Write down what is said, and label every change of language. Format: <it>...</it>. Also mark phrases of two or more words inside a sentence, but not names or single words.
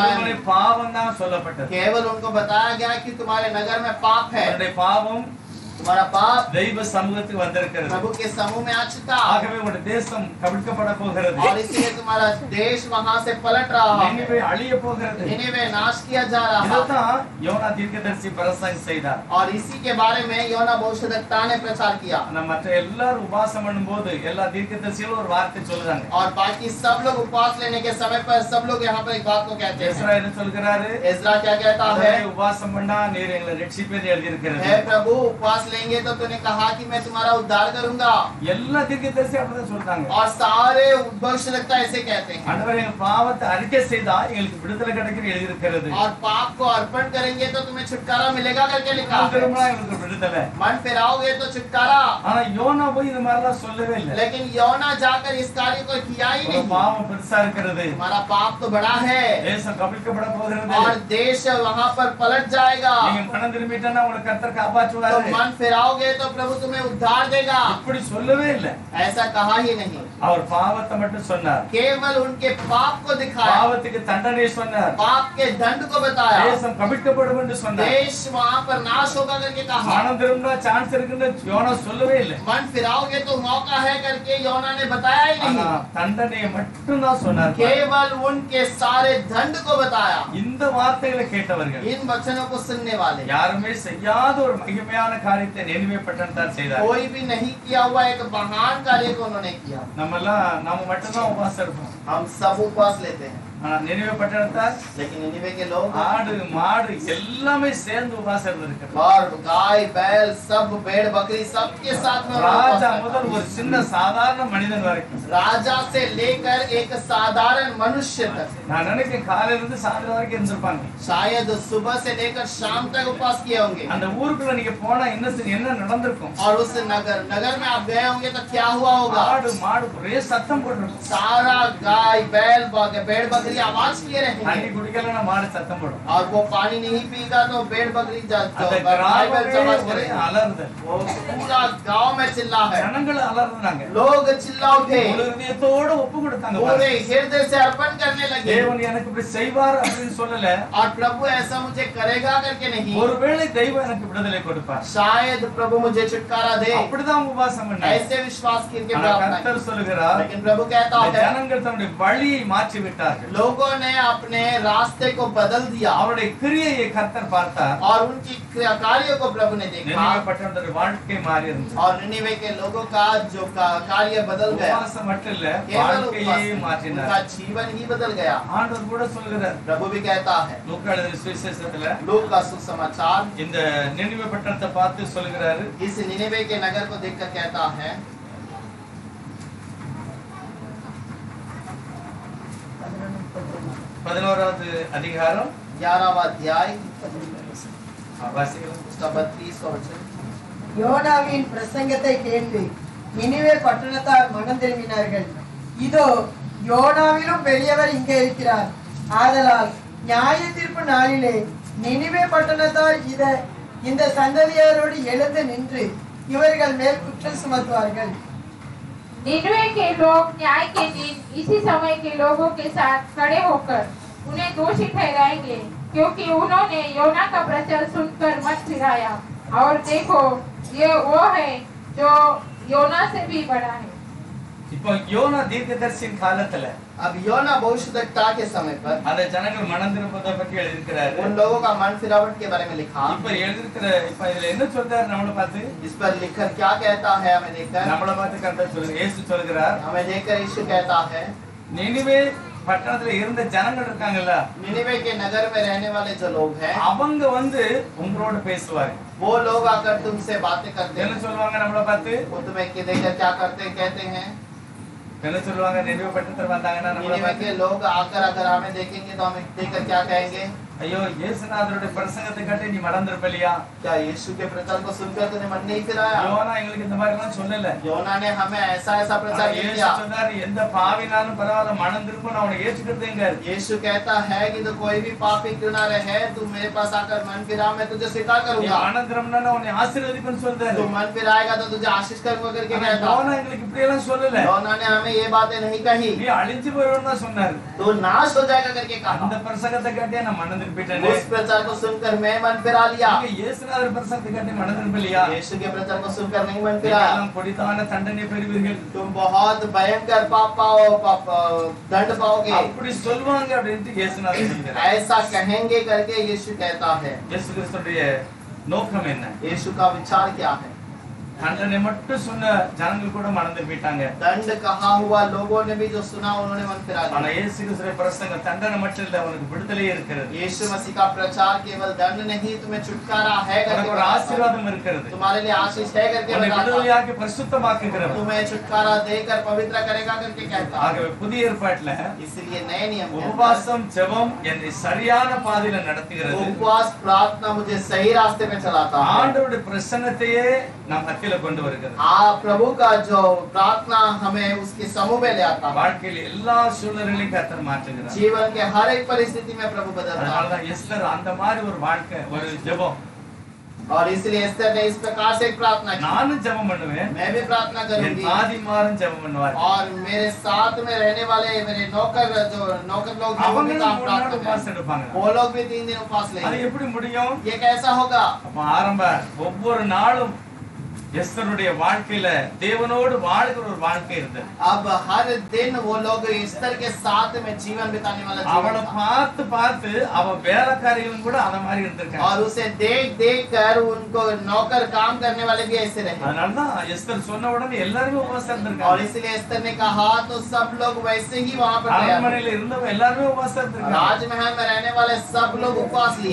<ta>வெறுமனே</ta> <hi>नहीं,</hi> <ta>பாவம் தான் சொல்லப்பட்டது.</ta> <hi>केवल उनको बताया गया कि तुम्हारे नगर में पाप है,</hi> <ta>உன்னுடைய பாவம்</ta> <hi>तुम्हारा पाप</hi> <ta>தெய்வ சமூகத்துக்கு வந்திருக்கிறது.</ta> <hi>प्रभु के समूह में आ चुका,</hi> <ta>ஆகவே உங்களுடைய தேசம் கவிழ்க்கப்பட போகிறது.</ta> <hi>और इसलिए तुम्हारा देश वहां से पलट रहा है,</hi> <ta>நினிவே அழிய போகிறது.</ta> <hi>निनेवे नाश किया जा रहा है।</hi> <ta>இதுதான் யோனா தீர்க்கதரிசி பிரசங்கம் செய்தார்.</ta> <hi>और इसी के बारे में योना भविष्यद्वक्ता ने प्रचार किया।</hi> <ta>ஆனா மற்ற எல்லாரும் உபவாசம் பண்ணும்போது எல்லா தீர்க்கதரிசிகளும் ஒரு வார்த்தை சொல்றாங்க.</ta> <hi>और बाकी सब लोग उपवास लेने के समय पर सब लोग यहाँ पर एक बात को कहते हैं।</hi> <ta>எஸ்ரா என்ன சொல்கிறாரு?</ta> <hi>इज़रा क्या कहता है?</hi> <ta>உபவாசம் பண்ணா நீர் எங்களை ரட்சிப்பேன்னு எழுதியிருக்கிறது.</ta> <hi>हे प्रभु उपवास लेंगे तो तूने कहा कि मैं तुम्हारा उद्धार करूंगा।</hi> <ta>எல்லா தீர்க்கதரிசி அப்படிதான் சொல்றாங்க.</ta> <hi>और सारे भविष्यद्वक्ता ऐसे कहते हैं।</hi> <ta>ஆண்டவரே எங்க பாவத்தை அறிக்கை செய்தா எங்களுக்கு விடுதலை கிடைக்கும்னு எழுதியிருக்கிறது.</ta> <hi>और पाप को अर्पण करेंगे तो तुम्हें छुटकारा मिलेगा करके लिखा है।</hi> <ta>திரும்ப எங்களுக்கு விடுதலை.</ta> <hi>मन फिराओगे तो छुटकारा।</hi> <ta>ஆனா யோனா போய் இந்த மாதிரிலாம் சொல்லவே இல்லை.</ta> <hi>लेकिन योना जाकर इस कार्य को किया ही</hi> <ta>உங்க</ta> <hi>नहीं।</hi> <ta>பாவம் பெருசா இருக்கிறது.</ta> <hi>तुम्हारा पाप तो बड़ा है</hi> <ta>தேசம் கவிழ்க்கப்பட போகிறது.</ta> <hi>और देश वहाँ पर पलट जाएगा।</hi> <ta>நீங்க மனம் திரும்பிட்டா உங்களை கர்த்தர்</ta> <hi>तो</hi> <ta>காப்பாற்றுவாரு.</ta> <hi>मन फिराओगे तो प्रभु तुम्हें उद्धार देगा,</hi> <ta>இப்படி சொல்லவே இல்லை.</ta> <hi>ऐसा कहा ही नहीं।</hi> <ta>அவர் பாவத்தை மட்டும் சொன்னார்.</ta> <hi>केवल उनके पाप को दिखाया,</hi> <ta>பாவத்துக்கு தண்டனை சொன்னார்.</ta> <hi>पाप के दंड को बताया,</hi> <ta>தேசம் கவிழ்க்கப்படும் என்று சொன்னார்.</ta> <hi>देश वहाँ पर नाश होगा करके कहा।</hi> <ta>மனம் திரும்பினா சான்ஸ் இருக்குன்னு யோனா சொல்லவே இல்லை.</ta> <hi>मन फिराओगे तो मौका है करके योना ने बताया ही</hi> <ta>ஆனா</ta> <hi>नहीं,</hi> <ta>தண்டனையை மட்டும் தான் சொன்னார்.</ta> <hi>केवल उनके सारे दंड को बताया।</hi> <ta>இந்த வார்த்தைகளை கேட்டவர்கள்</ta> <hi>इन वचनों को सुनने वाले</hi> <ta>யாருமே செய்யாத ஒரு மகிமையான காரியத்தை நினைவே பட்டணத்தார் செய்தார்.</ta> <hi>कोई भी नहीं किया हुआ एक महान कार्य को उन्होंने किया।</hi> <ta>நம்ம மட்டும்தான் உபவாசம் இருப்போம்.</ta> <hi>हम सब उपवास लेते हैं,</hi> <ta>ஆனா நினைவே பட்டணத்தார்</ta> <hi>लेकिन निनिवे के लोग</hi> <ta>ஆடு மாடு எல்லாமே சேர்ந்து உபவாசம் இருந்திருக்கிறார்.</ta> <hi>और गाय बैल सब भेड़ बकरी सबके साथ में उन्होंने उपवास</hi> <ta>ராஜா</ta> <hi>रखा।</hi> <ta>முதல் ஒரு சின்ன சாதாரண மனிதன் வரைக்கும்</ta> <hi>राजा से लेकर एक साधारण मनुष्य तक</hi> <ta>நான் நினைக்கிறேன் காலையில இருந்து சாயந்தரம் வரைக்கும் இருந்திருப்பாங்க.</ta> <hi>शायद सुबह से लेकर शाम तक उपवास किए होंगे।</hi> <ta>அந்த ஊருக்குள்ள நீங்க போனா என்ன நடந்திருக்கும்?</ta> <hi>और उस नगर में आप गए होंगे तो क्या हुआ होगा?</hi> <ta>ஆடு மாடு ஒரே சத்தம் போட்டுருக்கும்.</ta> <hi>सारा गाय बैल भेड़ बकरी आवाज किए</hi> <ta>தண்ணி</ta> <hi>रहेंगे,</hi> <ta>குடிக்கலன்னா மாடு சத்தம் போடும்.</ta> <hi>और वो पानी नहीं पीगा तो भेड़ बकरी</hi> <ta>அந்த</ta> <hi>गाय बैल</hi> <ta>கிராமமே</ta> <hi>आवाज</hi> <ta>ஒரே</ta> <hi>करेंगे।</hi> <ta>அலறுதல்.</ta> <hi>वो पूरा गांव में चिल्ला है,</hi> <ta>ஜனங்கள் அலறுனாங்க.</ta> <hi>लोग चिल्ला उठे,</hi> <ta>முழு இதயத்தோட ஒப்பு கொடுத்தாங்க.</ta> <hi>पूरे हृदय से अर्पण करने लगे।</hi> <ta>தேவன் எனக்கு இப்படி செய்வார் அப்படின்னு சொல்லல.</ta> <hi>और प्रभु ऐसा मुझे करेगा करके नहीं,</hi> <ta>ஒருவேளை தெய்வம் எனக்கு விடுதலை கொடுப்பார்.</ta> <hi>शायद प्रभु मुझे छुटकारा दे,</hi> <ta>அப்படிதான் உபவாசம் பண்ணாங்க.</ta> <hi>ऐसे विश्वास करके</hi> <ta>ஆனா</ta> <hi>प्रार्थना</hi> <ta>கர்த்தர்</ta> <hi>की।</hi> <ta>சொல்லுகிறார்,</ta> <hi>लेकिन प्रभु कहता</hi> <ta>இந்த</ta> <hi>है</hi> <ta>ஜனங்கள் தன்னுடைய வழியை மாற்றி விட்டார்கள்.</ta> <hi>लोगों ने अपने रास्ते को बदल दिया,</hi> <ta>அவருடைய கிரியையை கர்த்தர் பார்த்தார்.</ta> <hi>और उनकी कार्यों को प्रभु ने देखा,</hi> <ta>நினைவே பட்டணத்துடைய வாழ்க்கை மாறி இருந்துச்சு.</ta> <hi>और निनिवे के लोगों का जो कार्य बदल गया,</hi> <ta>உபவாசம் மட்டும் இல்ல,</ta> <hi>केवल</hi> <ta>வாழ்க்கையே</ta> <hi>उपवास,</hi> <ta>மாற்றினார்.</ta> <hi>उनका जीवन ही बदल गया।</hi> <ta>ஆண்டவர் கூட சொல்லுகிறார்,</ta> <hi>प्रभु भी कहता है,</hi> <ta>லூக்கா எழுதின சுவிசேஷத்துல</ta> <hi>लूका का सुसमाचार</hi> <ta>இந்த நினைவே பட்டணத்தை பார்த்து சொல்லுகிறாரு,</ta> <hi>इस निनिवे के नगर को देखकर कहता है,</hi> <ta>11வது அதிகாரம்</ta> <hi>11वां अध्याय</hi> <ta>வாசிக்கலாம்.</ta> <hi>उसका 32वां वचन।</hi> <ta>யோனாவின் பிரசங்கத்தை கேட்டு நினிவே பட்டணத்தார் மனம் திரும்பினார்கள். இதோ யோனாவிலும் பெரியவர் இங்கே இருக்கிறார். ஆதலால் நியாய தீர்ப்பு நாளிலே நினிவே பட்டணத்தார் இந்த சந்ததியாரோடு எழுந்து நின்று இவர்கள் மேல் குற்றம் சுமத்துவார்கள்.</ta> <hi>निनवे के लोग न्याय के दिन इसी समय के लोगों के साथ खड़े होकर उन्हें दोषी ठहराएंगे, क्योंकि उन्होंने योना का प्रचार सुनकर मत फिराया। और देखो, ये वो है जो योना से भी बड़ा है।</hi> <ta>இப்போ யோனா தீர்க்கதரிசியின் காலத்துல</ta> <hi>अब योना भविष्यद्वक्ता के समय पर</hi> <ta>அந்த ஜனங்கள் மனம் திரும்புவதை பற்றி எழுதியிருக்கிறாரு.</ta> <hi>उन लोगों का मन फिरावट के बारे में लिखा।</hi> <ta>இப்ப இதுல என்ன சொல்றாரு? நம்மளை பார்த்து</ta> <hi>इस पर लिखकर क्या कहता है हमें देखकर?</hi> <ta>நம்மளை பார்த்து கர்த்தர் சொல்லுங்க, இயேசு சொல்கிறார்,</ta> <hi>हमें देखकर यीशु कहता है,</hi> <ta>நினிவே பட்டணத்துல இருந்த ஜனங்கள் இருக்காங்கல்ல,</ta> <hi>निनिवे के नगर में रहने वाले जो लोग हैं,</hi> <ta>அவங்க உங்களோட பேசுவாங்க.</ta> <hi>वो लोग आकर तुमसे बातें करते</hi> <ta>என்ன</ta> <hi>हैं।</hi> <ta>சொல்லுவாங்க? நம்மளை பார்த்து</ta> <hi>वो तुम्हें देखकर क्या करते कहते हैं?</hi> <ta>என்ன சொல்லுவாங்க? நினைவு பட்டணத்துல வந்தாங்கன்னா நம்மளை</ta> <hi>निनिवे</hi> <ta>பார்த்து,</ta> <hi>के लोग आकर अगर हमें देखेंगे तो हमें देखकर क्या कहेंगे?</hi> <ta>ஐயோ இயேசுநாதருடைய பிரசங்கத்தை கேட்டு நீ மறந்துருப்பலியா?</ta> <hi>क्या यीशु के प्रचार को सुनकर तूने मन नहीं फिराया?</hi> <ta>யோனா எங்களுக்கு இந்த மாதிரி எல்லாம் சொல்லல.</ta> <hi>योना ने हमें ऐसा ऐसा</hi> <ta>ஆனா</ta> <hi>प्रचार नहीं</hi> <ta>இயேசு</ta> <hi>किया।</hi> <ta>சொன்னாரு, எந்த பாவினாலும் பரவாயில்ல, மனம் திரும்ப நான் அவனை ஏற்றுக்கிறதுங்க.</ta> <hi>यीशु कहता है कि तो कोई भी पापी क्यों ना रहे, तू मेरे पास आकर मन फिरा, मैं तुझे स्वीकार</hi> <ta>நீ</ta> <hi>करूंगा।</hi> <ta>மனம் திரும்பினா உன்னை ஆசீர்வதிப்பேன்னு சொல்றாரு.</ta> <hi>तू मन फिराएगा तो तुझे आशीष करूंगा करके</hi> <ta>ஆனா</ta> <hi>कहता।</hi> <ta>யோனா எங்களுக்கு இப்படி எல்லாம் சொல்லல.</ta> <hi>योना ने हमें ये बातें नहीं कही,</hi> <ta>நீ அழிஞ்சு போயிடுன்னு தான் சொன்னாரு.</ta> <hi>तो नाश हो जाएगा करके</hi> <ta>அந்த</ta> <hi>कहा।</hi> <ta>பிரசங்கத்தை கேட்டே நான் மனம் திரும்பிட்டேன்.</ta> <hi>उस प्रचार को सुनकर मैं मन फिरा लिया।</hi> <ta>நீங்க இயேசுநாதர் பிரசங்கத்தை கேட்டு மனம் திரும்பலையா?</ta> <hi>यीशु के प्रचार को सुनकर नहीं मन</hi> <ta>நீங்க</ta> <hi>फिराया।</hi> <ta>எல்லாம் கொடிதான தண்டனை பெறுவீர்கள்.</ta> <hi>तुम बहुत भयंकर दंड पाओगे,</hi> <ta>அப்படி சொல்வாங்க அப்படின்ட்டு இயேசுநாதர் சொல்றாரு.</ta> <hi>ऐसा कहेंगे करके यीशु कहता है।</hi> <ta>இயேசு கிறிஸ்துடைய நோக்கம் என்ன?</ta> <hi>यीशु का विचार क्या है?</hi> <ta>தண்டனை மட்டும் சொன்ன ஜனங்கள் கூட மனம் திரும்பிட்டாங்க.</ta> <hi>दंड कहा हुआ लोगों ने भी जो सुना उन्होंने मन फिरा</hi> <ta>ஆனா</ta> <hi>लिया।</hi> <ta>இயேசு கிறிஸ்துடைய பிரசங்கம் தண்டனை மட்டும் இல்ல, உனக்கு விடுதலை இருக்கிறது,</ta> <hi>यीशु मसीह का प्रचार केवल दंड नहीं, तुम्हें छुटकारा है करके</hi> <ta>உனக்கு ஒரு</ta> <hi>बताता है।</hi> <ta>ஆசீர்வாதம் இருக்கிறது,</ta> <hi>तुम्हारे लिए आशीष है करके</hi> <ta>உன்னை</ta> <hi>बताता है।</hi> <ta>விடுதலையாக்கி பரிசுத்தமாக்குகிறவர்.</ta> <hi>तुम्हें छुटकारा देकर पवित्र करेगा करके कहता है।</hi> <ta>ஆகவே புதிய ஏற்பாட்டுல</ta> <hi>इसलिए नए नियम के अंदर</hi> <ta>உபவாசம் ஜெபம் என்னை சரியான பாதையில நடத்துகிறது.</ta> <hi>उपवास प्रार्थना मुझे सही रास्ते पे चलाता है।</hi> <ta>ஆண்டவருடைய பிரசன்னத்தையே நம் மத்தியில கொண்டு வருகிறது.</ta> <hi>प्रभु का जो प्रार्थना हमें उसके समूह में ले आता है।</hi> <ta>வாழ்க்கையில எல்லா சூழ்நிலைகளையும் கர்த்தர் மாற்றுகிறார்.</ta> <hi>जीवन के हर एक परिस्थिति में प्रभु बदलता है।</hi> <ta>அதனாலதான் எஸ்தர் அந்த மாதிரி ஒரு வாழ்க்கை, ஒரு ஜெபம்,</ta> <hi>और इसलिए एस्तर ने इस प्रकार से एक प्रार्थना की,</hi> <ta>நானும் ஜெபம் பண்ணுவேன்,</ta> <hi>मैं भी प्रार्थना</hi> <ta>என்</ta> <hi>करूंगी</hi> <ta>தாதிமாரும் ஜெபம் பண்ணுவார்.</ta> <hi>और मेरे साथ में रहने वाले मेरे नौकर जो नौकर लोग हैं, वो भी</hi> <ta>அவங்களும்</ta> <hi>काम</hi> <ta>3 நாள்</ta> <hi>प्रार्थना</hi> <ta>உபவாசம்</ta> <hi>करेंगे।</hi> <ta>எடுப்பாங்க.</ta> <hi>वो लोग भी 3 दिन उपवास</hi> <ta>அது</ta> <hi>लेंगे।</hi> <ta>எப்படி முடியும்?</ta> <hi>ये कैसा होगा?</hi> <ta>அப்ப ஒவ்வொரு நாளும் எஸ்தருடைய வாழ்க்கையில தேவனோடு வாழ்கிற ஒரு வாழ்க்கை இருந்தது.</ta> <hi>अब हर दिन वो लोग एस्तर के साथ में जीवन बिताने वाला</hi> <ta>அவளை</ta> <hi>जीवन था।</hi> <ta>பார்த்து பார்த்து அவ வேலைக்காரியும் கூட அத மாதிரி இருந்திருக்காங்க.</ta> <hi>और उसे देख देख कर उनको नौकर काम करने वाले भी ऐसे रहे।</hi> <ta>அதனாலதான் எஸ்தர் சொன்ன உடனே எல்லாருமே உபவாசம்</ta> <hi>और</hi> <ta>இருந்திருக்காங்க.</ta> <hi>इसलिए एस्तर ने कहा तो सब लोग वैसे ही वहाँ पर तैयार थे।</hi> <ta>அரண்மனையில இருந்தவங்க எல்லாருமே உபவாசம் இருந்திருக்காங்க.</ta> <hi>राजमहल में रहने वाले सब लोग उपवास लिए।</hi>